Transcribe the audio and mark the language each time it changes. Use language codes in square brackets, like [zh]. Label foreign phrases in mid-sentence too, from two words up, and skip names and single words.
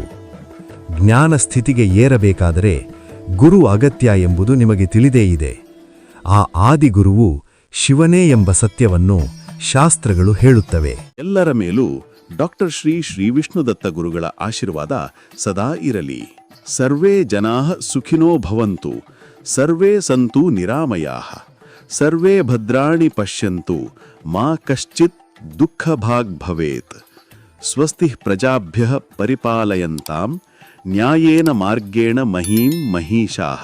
[kn] ಜ್ಞಾನ ಸ್ಥಿತಿಗೆ ಏರಬೇಕಾದರೆ ಗುರು ಅಗತ್ಯ ಎಂಬುದು ನಿಮಗೆ ತಿಳಿದೇ ಇದೆ. ಆ ಆದಿಗುರುವು ಶಿವನೇ ಎಂಬ ಸತ್ಯವನ್ನು ಶಾಸ್ತ್ರಗಳು ಹೇಳುತ್ತವೆ. ಎಲ್ಲರ ಮೇಲೂ ಡಾಕ್ಟರ್ ಶ್ರೀ ವಿಷ್ಣುದತ್ತ ಗುರುಗಳ ಆಶೀರ್ವಾದ ಸದಾ ಇರಲಿ. [sa] ಸರ್ವೇ ಜನಾಃ ಸುಖಿನೋ ಭವಂತು, ಸರ್ವೇ ಸಂತು ನಿರಾಮಯಾಃ, ಸರ್ವೇ ಭದ್ರಾಣಿ ಪಶ್ಯಂತು, ಮಾ ಕಶ್ಚಿತ್ ದುಃಖಭಾಗ್ ಭವೇತ್. ಸ್ವಸ್ತಿ ಪ್ರಜಾಭ್ಯಃ ಪರಿಪಾಲಯಂತಾಂ ನ್ಯಾಯೇನ ಮಾರ್ಗೇಣ ಮಹೀಂ ಮಹೀಷಾಃ.